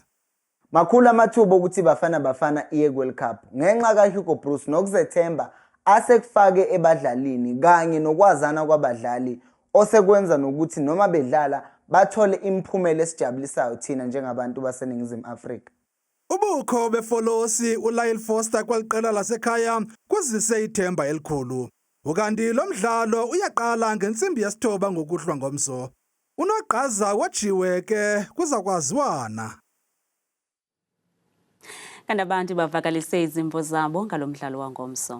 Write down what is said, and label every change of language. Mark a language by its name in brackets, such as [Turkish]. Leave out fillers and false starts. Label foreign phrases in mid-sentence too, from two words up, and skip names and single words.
[Zulu] Makhulu amathuba ukuthi iBafana Bafana iye [English] World Cup [Zulu] ngenxa kaHugo Bruce nokuzethemba asekufake ebadlalini kanye nokwazana kwabadlali osekwenza nokuthi noma bedlala bathole imphumela esijabulisayo thina njengabantu baseNingizimu Afrika. [Xhosa] Ubukho befolosi uLyle Foster kweliqela lasekhaya kuzise ithemba elikhulu. Ukanti lo mdlalo uyaqala ngentsimbi yesithoba ngokuhlwa ngomso. Unogqaza wajiwe ke kuzakwaziwana. Kanti abantu bavakalise izimvo zabo ngalo mdlalo wangomso.